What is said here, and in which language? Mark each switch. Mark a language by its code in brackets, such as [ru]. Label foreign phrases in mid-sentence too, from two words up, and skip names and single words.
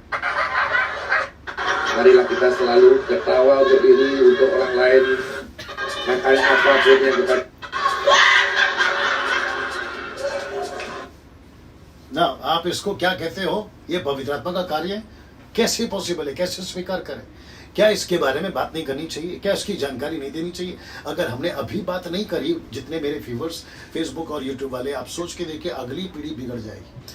[id] Marilah kita selalu ketawa untuk diri, untuk orang lain. Makanya apapun yang kita [hi] ना, आप इसको क्या कहते हो, ये पवित्र आत्मा का कार्य है। कैसे पॉसिबल है, कैसे स्वीकार करें? क्या इसके बारे में बात नहीं करनी चाहिए? क्या इसकी जानकारी नहीं देनी चाहिए? अगर हमने अभी बात नहीं करी, जितने मेरे व्यूअर्स फेसबुक और यूट्यूब वाले, आप सोच के देखिए अगली पीढ़ी बिगड़ जाएगी।